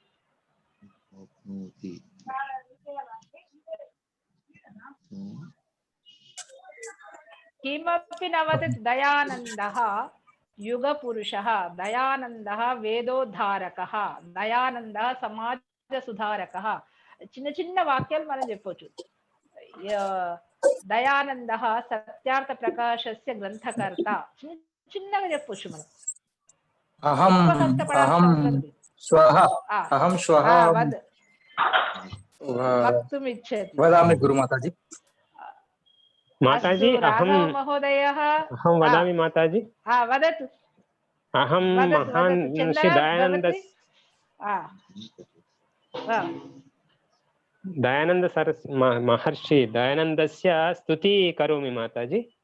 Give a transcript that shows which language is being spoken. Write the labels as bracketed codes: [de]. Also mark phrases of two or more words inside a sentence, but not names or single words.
[sa] किमपि न वदति दयानन्दः युगपुरुषः दयानन्दः वेदोद्धारकः दयानन्दः समाजसुधारकः [te] చిన్న చిన్న వాక్యాలు మనం చెప్పొచ్చు [sa] దయానందః సత్యార్థ ప్రకాశస్య గ్రంథకర్త [te] చిన్నగా చెప్పొచ్చు మనం [sa] अहं श्वः वक्तुमिच्छति वदामि गुरुमाताजी माताजी राघव महोदयः अहं वदामि माताजी वदतु अहं महान् श्री दयानन्द महर्षि दयानन्दस्य स्तुति करोमि माताजी